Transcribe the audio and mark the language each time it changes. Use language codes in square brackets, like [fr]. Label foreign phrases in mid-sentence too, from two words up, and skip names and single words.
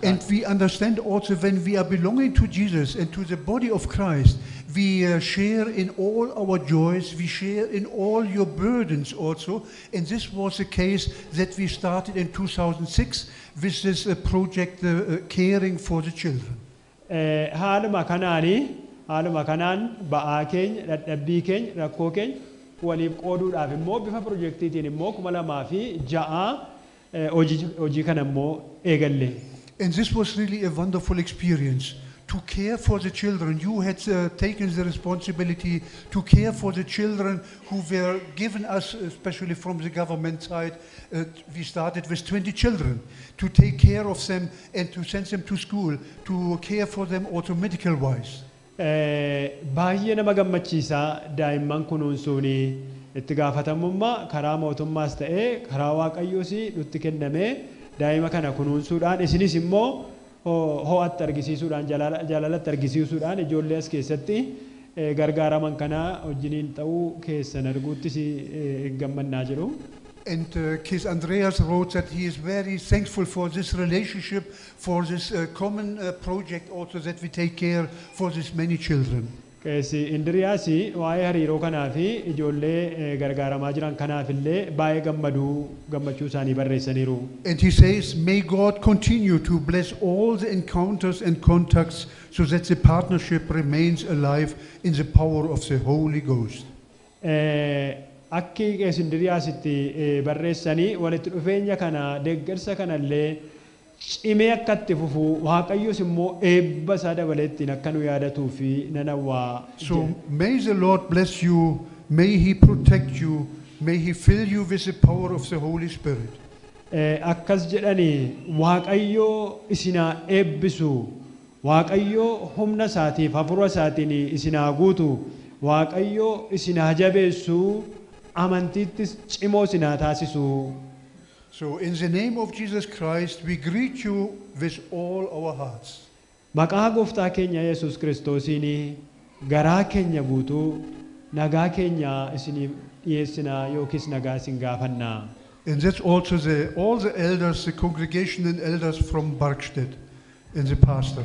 [en] And we understand also when we are belonging to Jesus and to the body of Christ, we share in all our joys, we share in all your burdens also. And this was the case that we started in 2006 with this project, Caring for the Children. [om] Haaluma kanaan ba'aa keenya, dadhabbii keenya, rakkoo keenya waliif qooduudhaaf immoo bifa projektiitiin immoo 2006 hojii kana immoo eegalle. [en] And this was really a wonderful experience. To care for the children. You had taken the responsibility to care for the children who were given us, especially from the government side. We started with 20 children, to take care of them and to send them to school, to care for them also medical wise. [om] Baay'ee nama gammachiisa daa'imman kunuunsuuni itti gaafatamummaa karaa mootummaas ta'ee karaa waaqayyoos nutti kenname daa'ima kana kunuunsuudhaan isinis immoo ho'atti argisiisuudhaan jaalalatti argisiisuudhaan ijoollee as keessatti gargaaraman kana wajjiniin ta'uu keessan arguuttis gammannaa jiru. [en] And Kees Andreas wrote that he is very thankful for this relationship, for this common project also that we take care for these many children. [om] Keessi Indiriyaasi waa'ee hariiroo kanaa fi ijoollee gargaaramaa jiran kanaaf illee baay'ee gammachuu isaanii barreessaniiru. [en] And he says, may God continue to bless all the encounters and contacts so that the partnership remains alive in the power of the Holy Ghost. [om] Akki Keessi Indiriyaasitti barreessanii walitti dhufeenya kana deeggarsa kanallee cimee akka itti fufu Waaqayyos immoo eebba isaa dabaleettiin akka nu yaadatuu fi nan hawwaa. [en] So may the Lord bless you, may He protect you, may He fill you with the power of the Holy Spirit. [om] Akkas jedhanii Waaqayyoo isinaa eebbisu, Waaqayyoo humna isaatiif hafuura isaatiin isinaa guutu, Waaqayyoo isinaa jabeessu, amantiittis cimoo isinaa taasisu. [en] So in the name of Jesus Christ, we greet you with all our hearts. [om] Maqaa gooftaa keenya Yesuus Kiristoosiin garaa keenya guutuu nagaa keenya isiniif dhiyeessinaa yookiis nagaa isin gaafannaa. [en] And that's also all the elders, the congregation and elders from Barkstedt and the pastor.